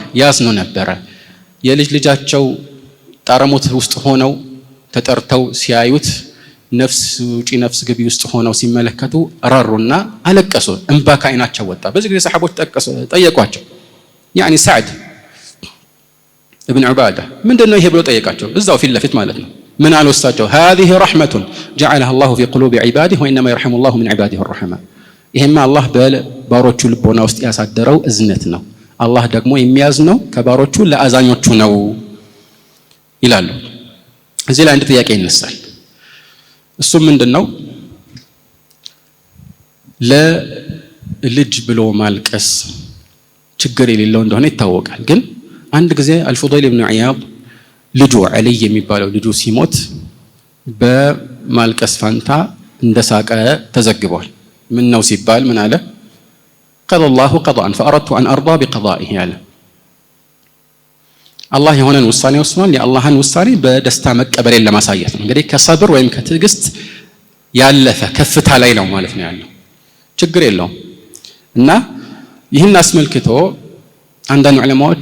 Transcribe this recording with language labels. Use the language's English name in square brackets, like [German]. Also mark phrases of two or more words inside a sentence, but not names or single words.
[Amharic] ያዝኑ ነበረ። የልጅ ልጃቸው ጣረሞት ውስጥ ሆነው ተጠርተው ሲያዩት ነፍስ ውጪ ነፍስ ግቢ ውስጥ ሆነው ሲመለከቱ ራሩና አለቀሱ። እንባ ከዓይናቸው ወጣ። በዚህ ጊዜ ሰሃቦች ጠየቋቸው። ያኒ ሰዕድ ኢብኑ ዑባዳ ምንድነው ይሄ ብሎ ጠየቃቸው። እዛው ፊት ለፊት ማለት ነው። ምን አሉ እሳቸው? [Arabic] هذه رحمة جعلها الله في قلوب عباده وإنما يرحم الله من عباده الرحماء። [Amharic] ይሄማ አላህ በባሮቹ ልቦና ውስጥ ያሳደረው እዝነት ነው። አላህ ደግሞ የሚያዝነው ከባሮቹ ለአዛኞቹ ነው ይላሉ። እዚህ ላይ አንድ ጥያቄ ይነሳል። እሱም ምንድነው? ለልጅ ብሎ ማልቀስ ችግር የሌለው እንደሆነ ይታወቃል። ግን አንድ ጊዜ አልፉዳይል ኢብኑ ዒያድ ልጁ ዓሊ የሚባለው ልጁ ሲሞት በማልቀስ ፋንታ እንደሳቀ ተዘግቧል። ምን ነው ሲባል ምን አለ? [Arabic] قضى الله قضاء فأردت أن أرضى بقضائه [Amharic] ያለ አላህ የሆነን ውሳኔ ወስኗል። የአላህን ውሳኔ በደስታ መቀበልን ለማሳየት ነው። እንግዲህ ከሰብር ወይም ከትዕግስት ያለፈ ከፍታ ላይ ነው ማለት ነው ያለው። ችግር የለውም። እና ይህን አስመልክቶ አንዳንድ ዑለማዎች